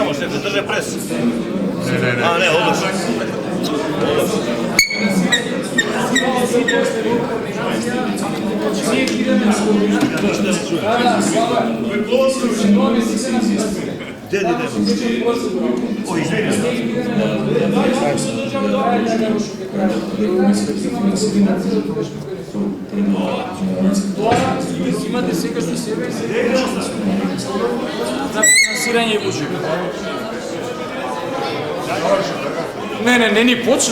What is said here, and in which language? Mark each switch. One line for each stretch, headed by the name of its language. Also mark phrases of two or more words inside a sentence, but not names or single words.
Bosnian: da drže pres. A ne, odlično. Gdje nema? O, izvini.
Macedonian: Imate сега што себе за финансирање и буџет. Не ни почна.